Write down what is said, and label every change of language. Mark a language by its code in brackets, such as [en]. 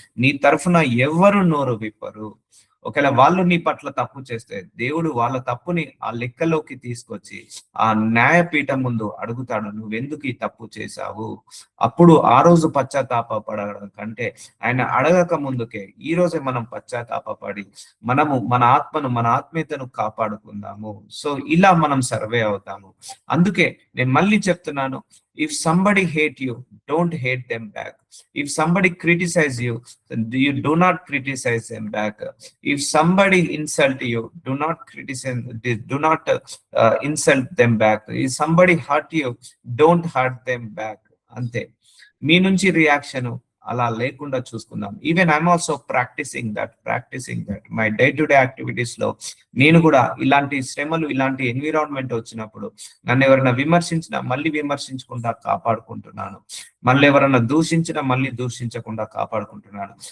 [te] నీ తరఫున ఎవరు నోరు విప్పరు. ఒకవేళ వాళ్ళు నీ పట్ల తప్పు చేస్తే దేవుడు వాళ్ళ తప్పుని ఆ లెక్కలోకి తీసుకొచ్చి ఆ న్యాయపీఠం ముందు అడుగుతాడు, నువ్వెందుకు ఈ తప్పు చేశావు. అప్పుడు ఆ రోజు పశ్చాత్తాపడడం కంటే ఆయన అడగక ముందుకే ఈ రోజే మనం పశ్చాత్తాపడి మనము మన ఆత్మను మన ఆత్మీయతను కాపాడుకుందాము. సో ఇలా మనం సర్వే అవుతాము. అందుకే నేను మళ్ళీ చెప్తున్నాను, [en] if somebody hate you, don't hate them back. If somebody criticize you, you do not criticize them back. If somebody insult you, do not criticize, do not insult them back. If somebody hurt you, don't hurt them back. [te] అంతే, మీ నుంచి reaction అలా లేకుండా చూసుకుందాం. [en] Even I'm also practising that my day to day activities లో. [te] నేను కూడా ఇలాంటి శ్రమలు, ఇలాంటి ఎన్విరాన్మెంట్ వచ్చినప్పుడు నన్ను ఎవరైనా విమర్శించినా మళ్ళీ విమర్శించకుండా కాపాడుకుంటున్నాను, మళ్ళీ ఎవరైనా దూషించినా మళ్ళీ దూషించకుండా కాపాడుకుంటున్నాను.